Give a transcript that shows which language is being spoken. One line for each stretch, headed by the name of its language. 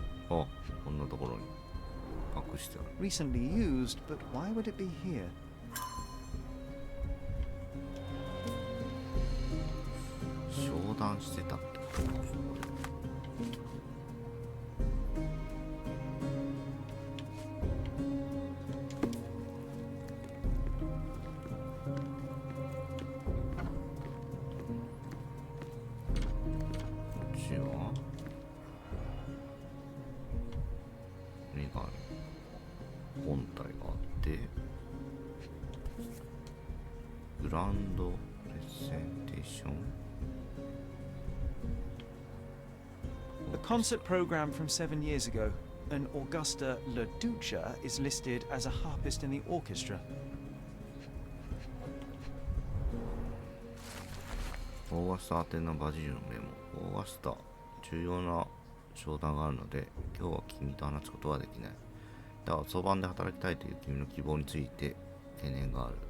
Japanese: あ、こんなところに隠してある。
English: Recently used, but why would it be here?
Japanese: 商談してたってことか。こっちは目がある。本体があって、グランドプレゼンテーション。
English: A concert program from 7 years ago. An Augusta La Ducha is listed as a harpist in the orchestra.
Japanese: オーガスタ宛てのバジルのメモ。オーガスタ、重要な商談があるので、今日は君と話すことはできない。だが、そばで働きたいという君の希望について懸念がある。